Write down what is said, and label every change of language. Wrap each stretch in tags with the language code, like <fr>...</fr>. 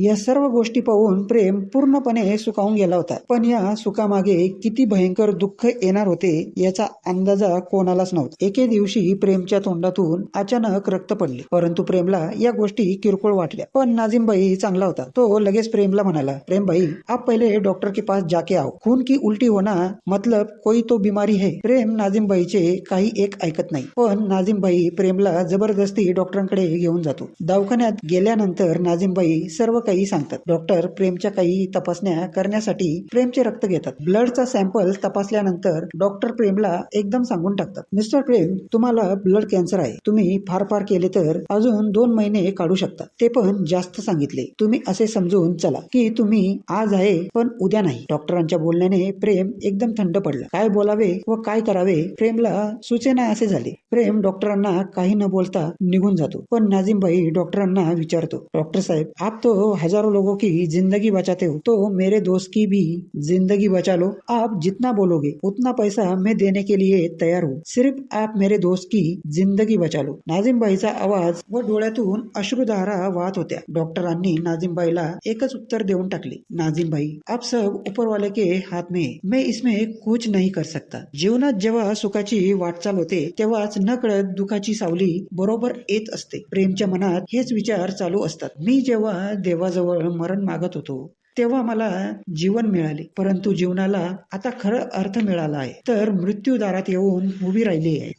<mr>या सर्व गोष्टी पाहून प्रेम पूर्णपणे सुखावून गेला होता. पण या सुखामागे किती भयंकर दुःख येणार होते याचा अंदाजा कोणालाच नव्हता. एके दिवशी प्रेमच्या तोंडातून अचानक रक्त पडले, परंतु प्रेमला या गोष्टी किरकोळ वाटल्या. पण नाझीमबाई चांगला होता.</mr> <hi>तो लगेच प्रेमला म्हणाला, प्रेम भाई, आप पहले डॉक्टर के पास जाके आओ. खून की उल्टी होना मतलब कोई तो बीमारी है.</hi> <mr>प्रेम नाझीमबाईचे काही एक ऐकत नाही, पण नाझीमबाई प्रेमला जबरदस्ती डॉक्टरांकडे घेऊन जातो. दवाखान्यात गेल्यानंतर नाझीमबाई सर्व काही सांगतात. डॉक्टर प्रेमच्या काही तपासण्या करण्यासाठी प्रेमचे रक्त घेतात. ब्लडचा सॅम्पल तपासल्यानंतर डॉक्टर प्रेमला एकदम सांगून टाकतात, मिस्टर प्रेम, तुम्हाला ब्लड कॅन्सर आहे. तुम्ही फार केले तर अजून 2 महिने काढू शकता, ते पण जास्त सांगितले. तुम्ही असे समजून चला की तुम्ही आज आहे पण उद्या नाही. डॉक्टरांच्या बोलण्याने प्रेम एकदम थंड पडला. काय बोलावे व काय करावे प्रेमला सुचेना असे झाले. प्रेम डॉक्टरांना काही न बोलता निघून जातो. पण नाझीमबाई डॉक्टरांना विचारतो, डॉक्टर साहेब,</mr> <hi>आप तो हजारों लोगों की जिंदगी बचाते हो, तो मेरे दोस्त की भी जिंदगी बचा लो. आप जितना बोलोगे उतना पैसा मैं देने के लिए तयार हूँ. सिर्फ आप मेरे दोस्त की जिंदगी बचा लो.</hi> <mr>नाझीमबाईचा आवाज व डोळ्यातून अश्रुधारा वाहत होत्या. डॉक्टरांनी नाझीमबाईला एकच उत्तर देऊन टाकले, नाझीमबाई,</mr> <hi>आप सब ऊपरवाले के हाथ में है. मैं इसमें कुछ नहीं कर सकता.</hi> <mr>जीवनात जेव्हा सुखाची वाटचाल होते तेव्हाच नकळत दुखाची सावली बरोबर येत असते. प्रेमच्या मनात हेच विचार चालू असतात. मी जेव्हा देवाजवळ मरण मागत होतो तेव्हा मला जीवन मिळाले, परंतु जीवनाला आता खरं अर्थ मिळाला आहे, तर मृत्यूदारात येऊन उभी राहिली आहे.</mr>